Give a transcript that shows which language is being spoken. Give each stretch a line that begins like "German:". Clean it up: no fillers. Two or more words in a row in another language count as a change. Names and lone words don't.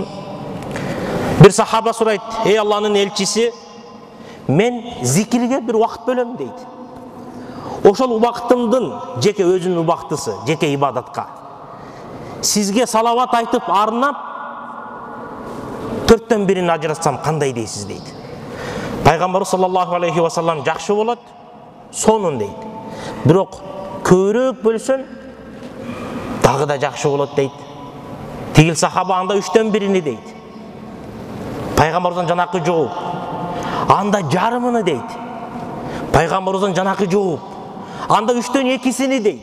Kyrgyz: Бир сахаба сурайт: "Ey Алланын элчиси, мен зикирге бир убакыт бөлөм" дейт. Ошол убактымдын жеке өзүнүн убактысы, жеке ибадатка. Сизге салават айтып арнап 4төн бирин ажыратсам кандай дейсиз дейт. Пайгамбарыбыз
Arabic: صلى الله عليه وسلم
Kyrgyz: жакшы болот, сонун дейт. Бирок көбүрөөк бөлсөм дагы да жакшы болот дейт. Тигил сахаба анда 3төн бирини дейт. Пайгамбарыбыздан жанакы жооп, анда жарымыны дейт. Пайгамбарыбыздан жанакы жооп, анда 3төн экисини дейт.